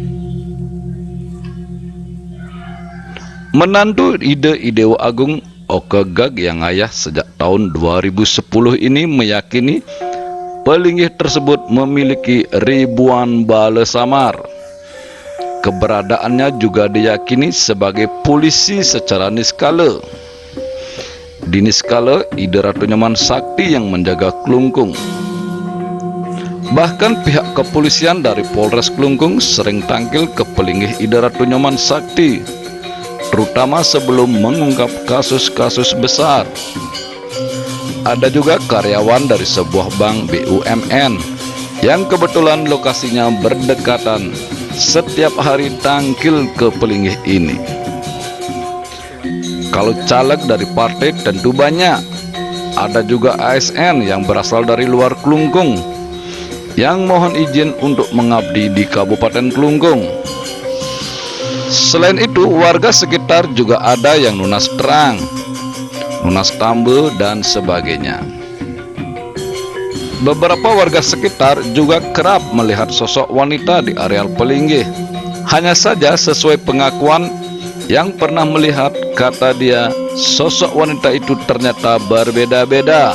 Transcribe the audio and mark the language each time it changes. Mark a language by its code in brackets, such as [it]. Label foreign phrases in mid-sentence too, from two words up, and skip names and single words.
[id] Menantu Dewa Agung Oke Gag yang ayah sejak tahun 2010 ini meyakini Pelinggih tersebut memiliki ribuan bala samar. Keberadaannya juga diyakini sebagai polisi secara niskala. Di niskala, Ide Ratu Nyoman Sakti yang menjaga Klungkung. Bahkan pihak kepolisian dari Polres Klungkung sering tangkil ke Pelinggih Ide Ratu Nyoman Sakti, terutama sebelum mengungkap kasus-kasus besar. Ada juga karyawan dari sebuah bank BUMN yang kebetulan lokasinya berdekatan, setiap hari tangkil ke Pelinggih ini. Kalau caleg dari partai tentu banyak. Ada juga ASN yang berasal dari luar Klungkung yang mohon izin untuk mengabdi di Kabupaten Klungkung. Selain itu, warga sekitar juga ada yang nunas terang, nunas tambe, dan sebagainya. Beberapa warga sekitar juga kerap melihat sosok wanita di areal Pelinggih. Hanya saja sesuai pengakuan yang pernah melihat, kata dia, sosok wanita itu ternyata berbeda-beda.